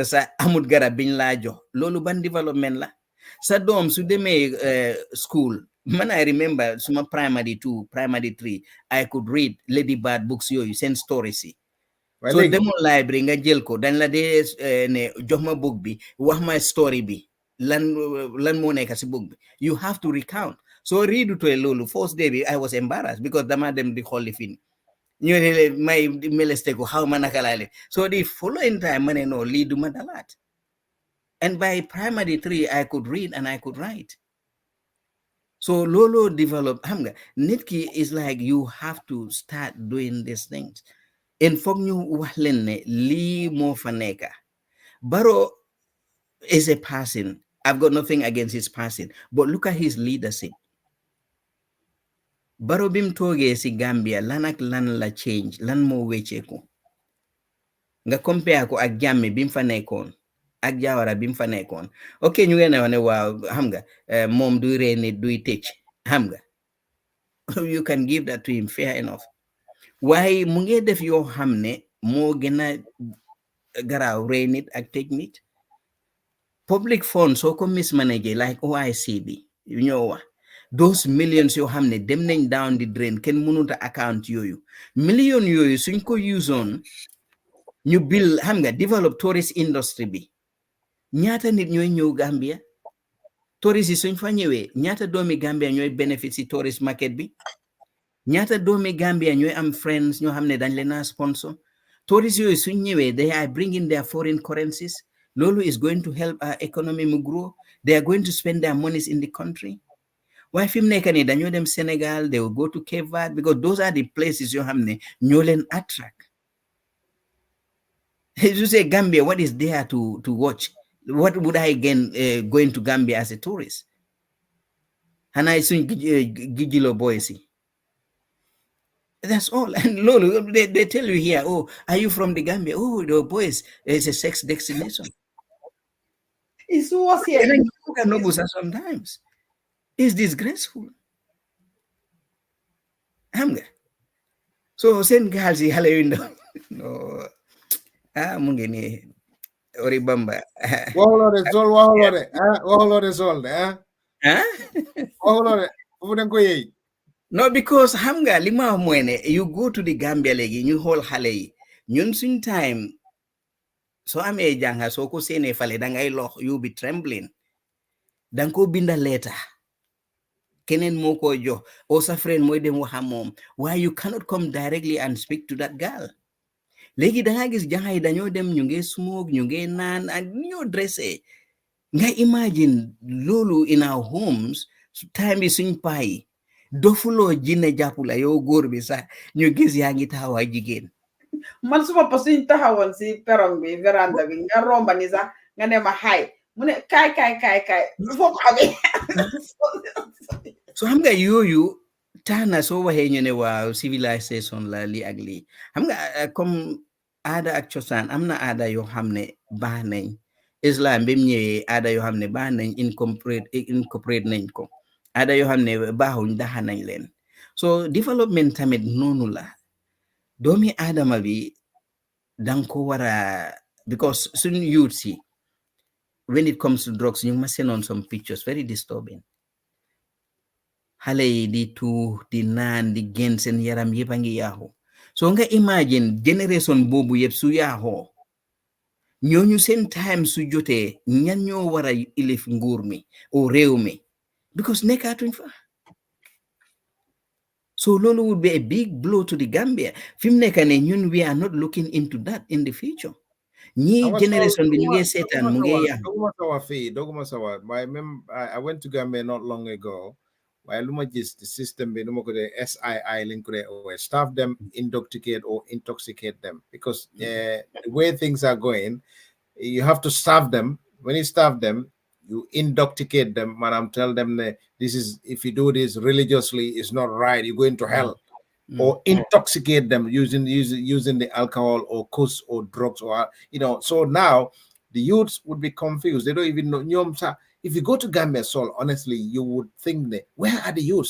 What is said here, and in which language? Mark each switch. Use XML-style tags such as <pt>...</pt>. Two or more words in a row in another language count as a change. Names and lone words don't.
<wo>sa amut garab biñ laa jox loolu ban development la sa doom su demee school man</wo> <en>I remember</en> <wo>suma primary 2 primary 3</wo> <en>I could read Lady Bird books</en> <wo>yooyu seen stories yi so demoo library nga jël ko dañ la dee ne jox ma book bi wax ma story bi lan moo nekk si book bi</wo> <en>you have to recount so read to</en> <wo>loolu</wo> <en>first day</en> <wo>bi</wo> <en>I was embarrassed because</en> <wo>dama dem di xooli fin ñu ne may meleste ko xaw ma naka laa leen so</wo> <en>the following time</en> <wo>ma ne no lii du ma dalaat</wo> <en>and by primary 3 I could read and I could write</en> <wo>so loolu develop xam nga nit ki</wo> <en>is like you have to start doing these things in</en> <wo>foog ñu wax leen ne lii moo fa nekka</wo> <en>Barrow is a person I've got nothing against his person but look at his leadership</en> <wo>Barrow bim toogee si Gambia lan ak lan la change lan moo wecceeku nga compare ko ak Jammeh bim fa nekkoon ak Jawara bim fa nekkoon ok ñu ngeen wax ne waaw xam nga moom duy ree nit duy tëj xam nga</wo> <en>you can give that to him fair enough</en> <wo>waaye mu ngi def yoo xam ne moo gën a garaaw rey nit ak tëj nit</wo> <en>public funds</en> <wo>soo ko mismanage like OIC bi yu ñoo wax</wo> <en>those millions</en> <wo>yoo xam ne dem nañ</wo> <en>down the drain</en> <wo>kenn mënut a account yooyu million yooyu suñ ko usoon ñu build xam nga develop</wo> <en>tourist industry</en> <wo>bi ñaata nit ñooy ñëw Gambia tourist yi suñ fa ñëwee ñaata doomi Gambia ñooy benefit si</wo> <en>tourist market</en> <wo>bi ñaata doomi Gambia ñooy am friends ñoo xam ne dañ leen a sponsor tourist yooyu suñ ñëwee</wo> <en>they are bringing their foreign currencies</en> <wo>loolu</wo> <en>is going to help our economy</en> <wo>mu grow</wo> <en>they are going to spend their monies in the country</en> <wo>waaye fi mu nekk nii dañoo dem Senegal</wo> <en>they will go to Cape Verde because those are the places</en> <wo>yoo xam ne ñoo leen attract</wo> <en>you say Gambia what is there to watch what would I gain going to Gambia as a tourist</en> <wo>xanaa suñ gijilo boys yi</wo> <en>that's all and lolu they tell you here oh are you from the Gambia oh the boys it's a sex destination it's worse here sometimes it's disgraceful</en> <wo>hamga so sen girls yi xale yu ndaw no mu ngi ni ori bamba waxuloo sol fu den ko yey</wo> <en>no because</en> <wo>xam nga li ma mooy ne</wo> <en>you go to the Gambia</en> <wo>léegi ñu xool xale yi ñun suñ time soo amee jànga soo ko seenee fale dangay lox</wo> <en>you be trembling</en> <wo>danga ko binda letter keneen moo ko jox o sa friend mooy dem waxa moom</wo> <en>why you cannot come directly and speak to that girl</en> <wo>léegi danga gis jànga yi dañoo dem ñu ngi smoke ñu ngi naan ak ñoo dressé nga imagine loolu</wo> <en>in our homes</en> <wo>time bi suñ payi dofuloo jinne jàppula yow góor bi sax ñu gis yaa ngi taxawa jigéen man suma pa suñ taxawoon si perong bi veranda bi nga romba ni sax nga ne ma xaay mu ne kaay foo ko xamee so xam nga yooyu tax na soo waxee ñu ne waaw civilisation la lii ak lii xam nga comme aada ak cosaan am na aada yoo xam ne baax nañ islam bi mu ñëwee aada yoo xam ne baax nañ incorporate nañ ko aada yoo xam ne baaxuñ daxa nañ leen so développement tamit noonu la doomi aadama bi danga ko war a because suñu youth si</wo> <en>when it comes to drugs</en> <wo>ñu ma seen</wo> <en>on some pictures very disturbing</en> <wo>xale yi di tuux di naan di génn seen yaram yëpp a ngi yaaxu so nga imagine génération boobu yëpp su yaaxoo ñooñu seen time su jotee ñan ñoo war a ilif nguur mi o réew mi because nekkaatuñ fa so loolu</wo> <en>would be a big blow to the Gambia</en> <wo>fi mu nekk ne ñun</wo> <en>we are not looking into that in the future</en> <wo>ñi generation bi ñu ngi seetaan mu ngi yaaxu doguma sawa</wo> <en>I went to Gambia not long ago</en> <wo>waaye lu ma gis</wo> <en>the system</en> <wo>bi nu ma ko dee SII lañ ko dee staff</wo> <en>them intoxicate them because the way things are going you have to staff them when you staff them you intoxicate them maanaam tell them this is if you do this religiously it's not right you're going to hell or intoxicate them using the alcohol or cuss or drugs or so now the youths would be confused they don't even know if you go to Gambia, Sol, honestly, you would think that where are the youths?</en>